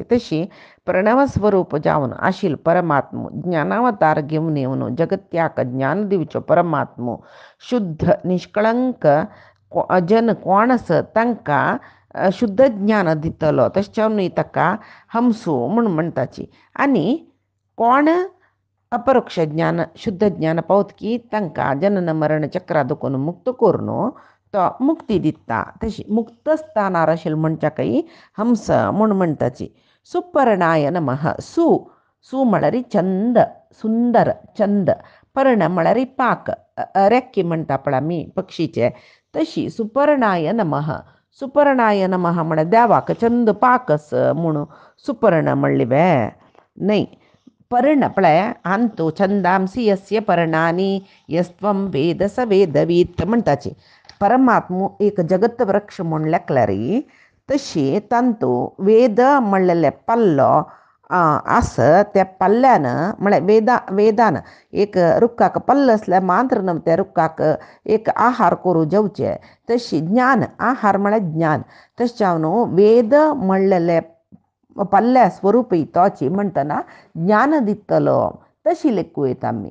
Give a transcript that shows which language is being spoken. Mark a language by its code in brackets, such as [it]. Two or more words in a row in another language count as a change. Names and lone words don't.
[kok] तशी प्रणव स्वरूप जावन आशिल परमात्मो ज्ञानावतार घेवन येवन जगत्याक ज्ञान दिवचो परमात्मो शुद्ध निष्कळंक जन कोण आस तांकां शुद्ध ज्ञान दितलो. तशें ताका हंसो म्हणटाची. आनी कोण अपरोक्ष ज्ञान शुद्ध ज्ञान पावत की तांकां जनन मरण चक्रा दुखून मुक्त करून तो मुक्ती दिता. तशी मुक्त स्थानार आशिल्ले मनशाकय हंस म्हणटाची. [sa] सुपर्णाय नमः. [kok] सु म्हळ्यार चंद सुंदर चंद. पर्ण म्हळ्यार पाक रेक्की म्हणटा पळय आमी पक्षीचे. [sa] तशी सुपर्णाय नमः. सुपर्णाय नमः [kok] म्हण द्यावाक चंद पाकस म्हणून सुपर्ण म्हणलिवे नाही. पर्ण पळय अंतू [sa] छंदांसी यस्य पर्णानी यस्त्वं वेद स वेदवीत म्हणताची. [kok] परमात्मू एक जगत वृक्ष म्हूण लेखल्यारी तशी तांतू वेद म्हणलेले पल्लो आस त्या पल्ल्यानं म्हळ्यार वेदान एक रुखाक पल्ल असल्या मात्र न्हू त्या रुखाक एक आहार करू जेवचे. तशी ज्ञान आहार म्हळ्यार ज्ञान. तशें हांव न्हू वेद म्हणलेले पल्ल्या स्वरूपी तोची म्हणटना ज्ञान दितलो तशी लेखू येता आमी.